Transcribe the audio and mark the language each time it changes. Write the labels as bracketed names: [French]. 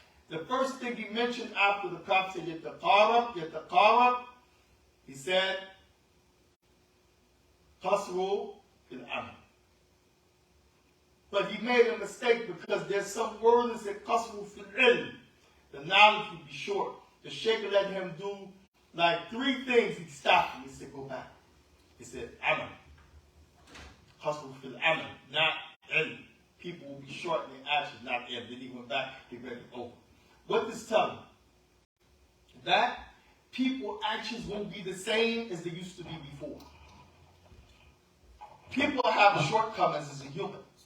[English] The first thing he mentioned after the Prophet said, [Arabic] يتقرب, [English] he said, [Arabic] قصر في العمل. [English] But he made a mistake because there's some word that said [Arabic] قصر في العلم. [English] The knowledge would be short. The Shaykh let him do like 3 things. He stopped him. He said, go back. He said, amal. [Arabic] قصر في العمل, [English] not ilm. People will be short in their actions, not ilm. Then he went back, he read it over. What this tells me? That people's actions won't be the same as they used to be before. People have shortcomings as a human.